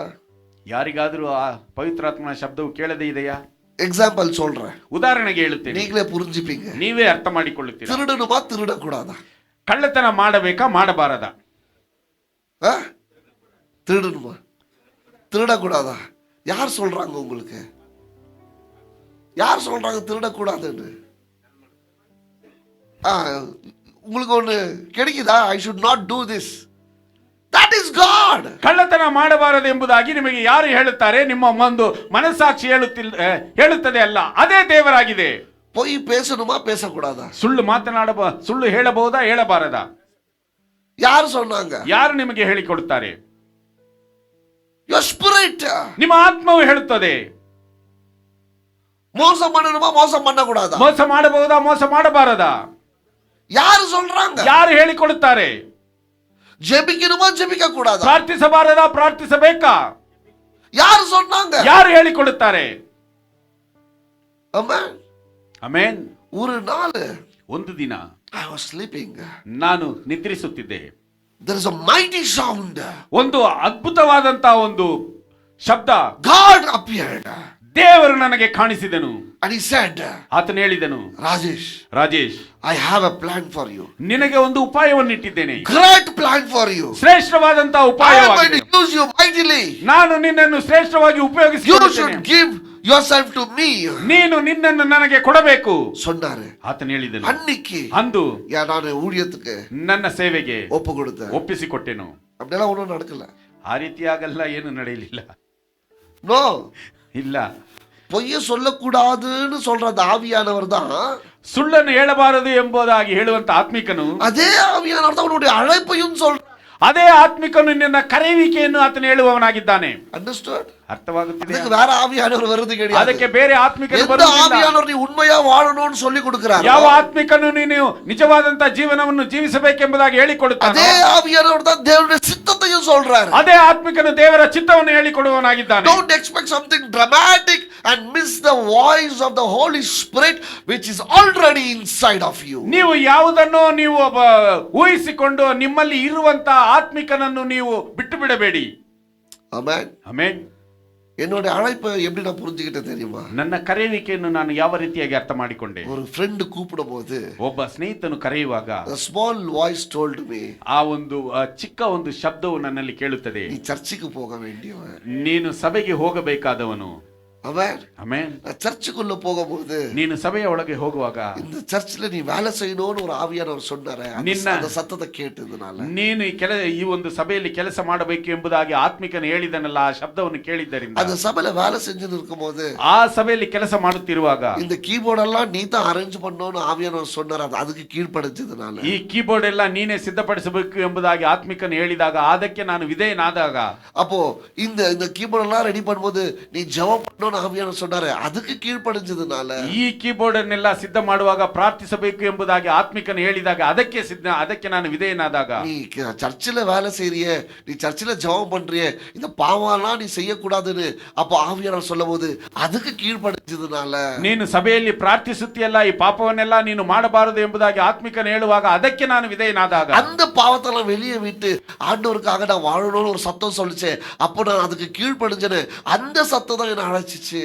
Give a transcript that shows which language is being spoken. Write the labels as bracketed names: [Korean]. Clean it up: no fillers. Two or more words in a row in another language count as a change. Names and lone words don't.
[Kannada] ಯಾರಿಗಾದರೂ ಆ ಪವಿತ್ರಾತ್ಮನ ಶಬ್ದವು ಕೇಳದೇ ಇದೆಯಾ? [Tamil] எக்ஸாம்பிள் சொல்றேன், [Kannada] ಉದಾಹರಣೆಗೆ ಹೇಳುತ್ತೇನೆ, [Tamil] நீங்களே புரிஞ்சுப்பீங்க. [Kannada] ನೀವೇ ಅರ್ಥ ಮಾಡಿಕೊಳ್ಳುತ್ತೀರಾ. [Tamil] திருடணுமா திருடக்கூடாதா? [Kannada] ಕಳ್ಳತನ ಮಾಡಬೇಕಾ ಮಾಡಬಾರದಾ? [Tamil] திருடணுமா திருடக்கூடாதா? யார் சொல்றாங்க உங்களுக்கு? யார் சொல்றாங்க திருடக்கூடாதுன்னு? உங்களுக்கு ஒண்ணு கிடைக்குதா? [English] I should not do this. That is God. [Kannada] ಕಳ್ಳತನ ಮಾಡಬಾರದು ಎಂಬುದಾಗಿ ನಿಮಗೆ ಯಾರು ಹೇಳುತ್ತಾರೆ? ನಿಮ್ಮ ಒಂದು ಮನಸ್ಸಾಕ್ಷಿ ಹೇಳುತ್ತದೆ ಅಲ್ಲ, ಅದೇ ದೇವರಾಗಿದೆ. [Tamil] பொய் பேசணுமா பேசக்கூடாதா? [Kannada] ಸುಳ್ಳು ಹೇಳಬಹುದಾ ಹೇಳಬಾರದಾ? [Tamil] யார் சொன்னாங்க? [Kannada] ಯಾರು ನಿಮಗೆ ಹೇಳಿಕೊಡುತ್ತಾರೆ? [English] Your spirit. [Kannada] ನಿಮ್ಮ ಆತ್ಮವು ಹೇಳುತ್ತದೆ. [Tamil] மோசம் பண்ணணுமா மோசம் பண்ணக்கூடாதா? [Kannada] ಮೋಸ ಮಾಡಬಹುದಾ ಮೋಸ ಮಾಡಬಾರದಾ? [Tamil] யாரு சொல்றாங்க? [Kannada] ಯಾರು ಹೇಳಿಕೊಡುತ್ತಾರೆ? [Tamil] ஜெபிக்கணுமா ஜெபிக்க கூடாதா? [Kannada] ಪ್ರಾರ್ಥಿಸಬಾರದಾ ಪ್ರಾರ್ಥಿಸಬೇಕಾ? [Tamil] யாரு சொன்னாங்க? [Kannada] ಯಾರು ಹೇಳಿಕೊಡುತ್ತಾರೆ? [Tamil] ஆமென். [Kannada] ಆಮೆನ್. [Tamil] ஒரு நாள் [Kannada] ಒಂದು ದಿನ [English] I was sleeping. [Kannada] ನಾನು ನಿದ್ರಿಸುತ್ತಿದ್ದೆ. [English] There is a mighty sound. [Kannada] ಒಂದು ಅದ್ಭುತವಾದಂತ ಒಂದು ಶಬ್ದ. [English] God appeared. [Kannada] ದೇವರು ನನಗೆ ಕಾಣಿಸಿದನು. [English] And he said, [Kannada] ಆತನು ಹೇಳಿದನು, ರಾಜೇಶ್, [English] I have a plan for you. [Kannada] ನಿನಗೆ ಒಂದು ಉಪಾಯವನ್ನು ಇಟ್ಟಿದ್ದೇನೆ. [English] Great plan for you. [Kannada] ಶ್ರೇಷ್ಠವಾದಂತ [English] I am going [Kannada] ಉಪಾಯವಾಗಿದೆ. [English] to use you mightily. [Kannada] ನಾನು ನಿನ್ನನ್ನು ಶ್ರೇಷ್ಠವಾಗಿ [English] You [Kannada] ಉಪಯೋಗಿಸಿಕೊಳ್ಳುತ್ತೇನೆ. [English] should give yourself to me. [Kannada] ನೀನು ನಿನ್ನನ್ನು ನನಗೆ ಕೊಡಬೇಕು [Tamil] சொன்னாரு. [Kannada] ಆತನು ಹೇಳಿದನು. [Tamil] அன்னைக்கு [Kannada] ಅಂದು [Tamil] நான் ஊழியத்துக்கு [Kannada] ನನ್ನ ಸೇವೆಗೆ [Tamil] ஒப்பு கொடுத்தேன். [Kannada] ಒಪ್ಪಿಸಿಕೊಟ್ಟೆನು. [Tamil] அப்படியெல்லாம் ஒன்றும் நடக்கல. [Kannada] ಆ ರೀತಿಯಾಗಲ್ಲ, ಏನು ನಡೆಯಲಿಲ್ಲ. [Tamil] நோ, [Kannada] ಇಲ್ಲ. [Tamil] பொய்ய சொல்லக்கூடாதுன்னு சொல்ற அந்த ஆவியானவர் தான், [Kannada] ಸುಳ್ಳನ್ನು ಹೇಳಬಾರದು ಎಂಬುದಾಗಿ ಹೇಳುವಂತ ಆತ್ಮಿಕನು, [Tamil] அதே ஆவியானவர் தான் உன்னுடைய அழைப்பையும் சொல்ற. [Kannada] ಅದೇ ಆತ್ಮಿಕನು ನಿನ್ನ ಕರೆಯುವಿಕೆಯನ್ನು ಆತನು ಹೇಳುವವನಾಗಿದ್ದಾನೆ. [Tamil] அண்டர்ஸ்டாண்ட்? [Kannada] ಅರ್ಥವಾಗುತ್ತಿದೆ? [Tamil] அதுக்கு வேற ஆவியானவர் வருது கிடையாது. [Kannada] ಅದಕ್ಕೆ ಬೇರೆ ಆತ್ಮಿಕನು [Tamil] எந்த [Kannada] ಬರುವುದಿಲ್ಲ. [Tamil] ஆவியானவர் நீ உண்மையா வாழணும்னு சொல்லி கொடுக்கிறார். [Kannada] ಯಾವ ಆತ್ಮಿಕನು ನೀನು ನಿಜವಾದಂತ ಜೀವನವನ್ನು ಜೀವಿಸಬೇಕೆಂಬುದಾಗಿ ಹೇಳಿಕೊಡುತ್ತಾನೆ. [Tamil] அதே ஆவியானவர் தான் தேவனுடைய சித்தத்தையும் சொல்றாரு. [Kannada] ಅದೇ ಆತ್ಮಿಕನು ದೇವರ ಚಿತ್ತವನ್ನು ಹೇಳಿಕೊಡುವವನಾಗಿದ್ದಾನೆ. [English] Don't expect something dramatic and miss the voice of the Holy Spirit which is already inside of you. [Kannada] ನೀವು ಯಾವುದನ್ನು ನೀವು ಊಹಿಸಿಕೊಂಡು ನಿಮ್ಮಲ್ಲಿ ಇರುವಂತ ಆತ್ಮಿಕನನ್ನು ನೀವು ಬಿಟ್ಟು ಬಿಡಬೇಡಿ. ಆಮೆನ್. ಆಮೆನ್. [Tamil] என்னோட அழைப்பை எப்படி நான் புரிஞ்சுக்கிட்டேன் தெரியுமா? [Kannada] ನನ್ನ ಕರೆಯುವಿಕೆಯನ್ನು ನಾನು ಯಾವ ರೀತಿಯಾಗಿ ಅರ್ಥ ಮಾಡಿಕೊಂಡೆ? [Tamil] ஒரு ಫ್ರೆಂಡ್ கூப்பிடும்போது, [Kannada] ಒಬ್ಬ ಸ್ನೇಹಿತನು ಕರೆಯುವಾಗ, [English] a small voice told me, [Kannada] ಆ ಒಂದು ಚಿಕ್ಕ ಒಂದು ಶಬ್ದವು ನನ್ನಲ್ಲಿ ಕೇಳುತ್ತದೆ, [Tamil] நீ சர்ச்சுக்கு போக வேண்டியவன், [Kannada] ನೀನು ಸಭೆಗೆ ಹೋಗಬೇಕಾದವನು. [Tamil] ஆமென். [Kannada] ಆಮೆನ್. [Tamil] சர்ச்சுக்குள்ள போகும்போது, [Kannada] ನೀನು ಸಭೆಯ ಒಳಗೆ ಹೋಗುವಾಗ, [Tamil] இந்த சர்ச்சில் நீ வேலை செய்யணும்னு ஒரு ஆவியானவர் சொன்னாரே, அந்த சத்தத்தை கேட்டதுனால, [Kannada] ನೀನು ಈ ಒಂದು ಸಭೆಯಲ್ಲಿ ಕೆಲಸ ಮಾಡಬೇಕು ಎಂಬುದಾಗಿ ಆತ್ಮಿಕನು ಹೇಳಿದನಲ್ಲ, ಆ ಶಬ್ದವನ್ನು ಕೇಳಿದ್ದರಿಂದ, [Tamil] அந்த சபையில வேலை செஞ்சு இருக்கும்போது, ಆ ಸಭೆಯಲ್ಲಿ ಕೆಲಸ ಮಾಡುತ್ತಿರುವಾಗ, இந்த கீபோர்ட் எல்லாம் நீ தான் அரேஞ்ச் பண்ணணும்னு ஆவியானவர் சொன்னார். அதுக்கு கீழ்ப்படிஞ்சதுனால, [Kannada] ಈ ಕೀಬೋರ್ಡ್ ಎಲ್ಲ ನೀನೇ ಸಿದ್ಧಪಡಿಸಬೇಕು ಎಂಬುದಾಗಿ ಆತ್ಮಿಕನು ಹೇಳಿದಾಗ, ಅದಕ್ಕೆ ನಾನು ವಿಧೇಯನಾದಾಗ, [Tamil] அப்போ இந்த கீபோர்ட் எல்லாம் ரெடி பண்ணும்போது நீ ஜெபம் பண்ணணும்னு ஆவியானவர் சொன்னாரு. அதுக்கு கீழ்ப்படிஞ்சதுனால, [Kannada] ಈ ಕೀಬೋರ್ಡ್ ಅನ್ನೆಲ್ಲ ಸಿದ್ಧ ಮಾಡುವಾಗ ಪ್ರಾರ್ಥಿಸಬೇಕು ಎಂಬುದಾಗಿ ಆತ್ಮಿಕನು ಹೇಳಿದಾಗ, ಅದಕ್ಕೆ ನಾನು ವಿಧೇಯನಾದಾಗ, [Tamil] நீ சர்ச்சில் வேலை செய்யறிய, நீ சர்ச்சில் ஜெபம் பண்றிய, இந்த பாவம்லாம் நீ செய்யக்கூடாதுன்னு அப்போ ஆவியானவர் சொல்லும்போது அதுக்கு கீழ்ப்படிஞ்சதுனால, [Kannada] ನೀನು ಸಭೆಯಲ್ಲಿ ಪ್ರಾರ್ಥಿಸುತ್ತೀಯಲ್ಲ, ಈ ಪಾಪವನ್ನೆಲ್ಲ ನೀನು ಮಾಡಬಾರದು ಎಂಬುದಾಗಿ ಆತ್ಮಿಕನು ಹೇಳುವಾಗ ಅದಕ್ಕೆ ನಾನು ವಿಧೇಯನಾದಾಗ, [Tamil] அந்த பாவத்தெல்லாம் வெளியே விட்டு ஆண்டவருக்காக நான் வாழணும்னு ஒரு சத்தம் சொல்லிச்சே, அப்போ நான் அதுக்கு கீழ்ப்படிஞ்சேன்னு அந்த சத்தம் தான் என்ன அழைச்சி ஆரம்பிச்சிச்சு.